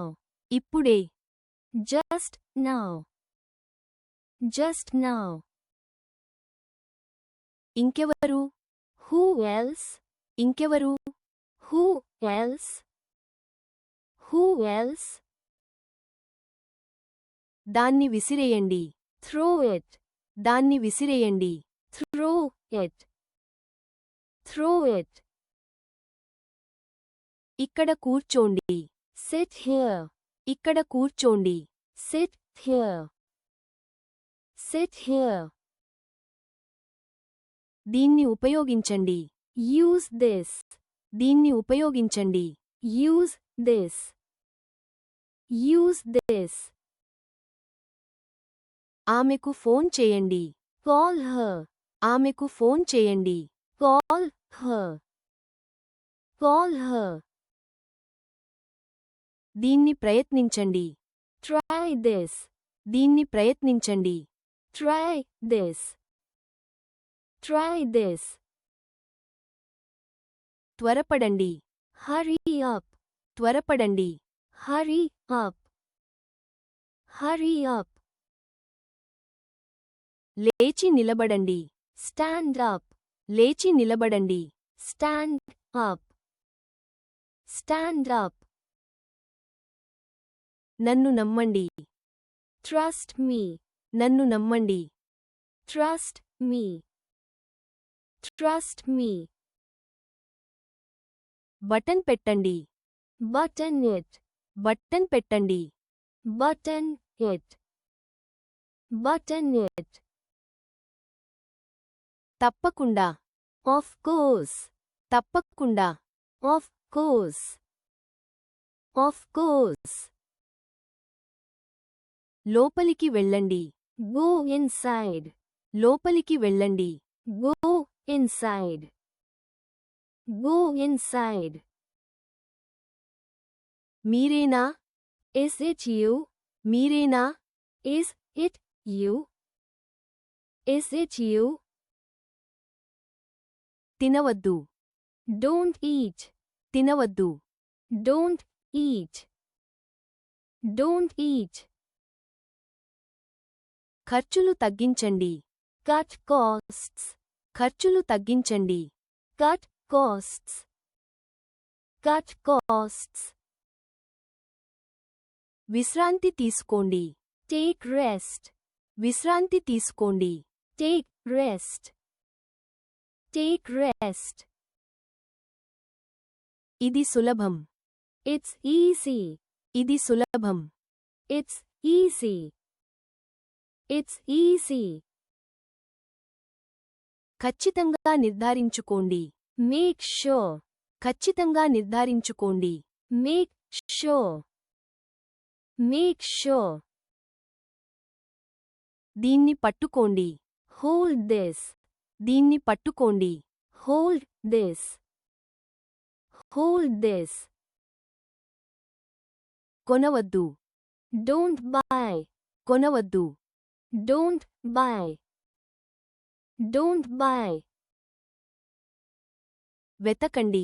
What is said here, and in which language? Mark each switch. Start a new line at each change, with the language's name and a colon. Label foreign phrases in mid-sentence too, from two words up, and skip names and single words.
Telugu: ఇప్పుడే.
English: Just now. Just now.
Telugu: ఇంకెవరు?
English: Who else?
Telugu: ఇంకెవరు?
English: Who else? Who else?
Telugu: దాన్ని విసిరేయండి.
English: Throw it.
Telugu: దాన్ని విసిరేయండి.
English: Throw it. Throw it.
Telugu: ఇక్కడ కూర్చోండి.
English: Sit here.
Telugu: ఇక్కడ కూర్చోండి.
English: Sit here. Sit here.
Telugu: దీన్ని ఉపయోగించండి.
English: Use this.
Telugu: దీన్ని ఉపయోగించండి.
English: Use this. Use this.
Telugu: ఆమెకు ఫోన్ చేయండి.
English: Call her.
Telugu: ఆమెకు ఫోన్ చేయండి.
English: Call her. Call her.
Telugu: దీన్ని ప్రయత్నించండి.
English: Try this.
Telugu: దీన్ని ప్రయత్నించండి.
English: Try this. Try this.
Telugu: త్వరపడండి.
English: Hurry up.
Telugu: త్వరపడండి.
English: Hurry up. Hurry up.
Telugu: లేచి నిలబడండి.
English: Stand up.
Telugu: లేచి నిలబడండి.
English: Stand up. Stand up.
Telugu: నన్ను నమ్మండి.
English: Trust me.
Telugu: నన్ను నమ్మండి.
English: Trust me. Trust me.
Telugu: బటన్ పెట్టండి.
English: Button it.
Telugu: బటన్ పెట్టండి.
English: Button it. Button it.
Telugu: తప్పకుండా.
English: Of course.
Telugu: తప్పకుండా.
English: Of course. Of course.
Telugu: లోపలికి వెళ్ళండి.
English: Go inside.
Telugu: లోపలికి వెళ్ళండి.
English: Go inside. Go inside.
Telugu: మీరేనా?
English: Is it you?
Telugu: మీరేనా?
English: Is it you? Is it you?
Telugu: తినవద్దు.
English: Don't eat.
Telugu: తినవద్దు.
English: Don't eat. Don't eat.
Telugu: ఖర్చులు తగ్గించండి.
English: Cut costs.
Telugu: ఖర్చులు తగ్గించండి.
English: Cut costs. Cut costs.
Telugu: విశ్రాంతి తీసుకోండి.
English: Take rest.
Telugu: విశ్రాంతి తీసుకోండి.
English: Take rest. Take rest.
Telugu: ఇది సులభం.
English: It's easy.
Telugu: ఇది సులభం.
English: It's easy. It's easy.
Telugu: ఖచ్చితంగా నిర్ధారించుకోండి.
English: Make sure.
Telugu: ఖచ్చితంగా నిర్ధారించుకోండి.
English: Make sure. Make sure.
Telugu: దీన్ని పట్టుకోండి.
English: Hold this.
Telugu: దీన్ని పట్టుకోండి.
English: Hold this. Hold this.
Telugu: కొనవద్దు.
English: Don't buy.
Telugu: కొనవద్దు.
English: Don't buy. Don't buy.
Telugu: వెతకండి.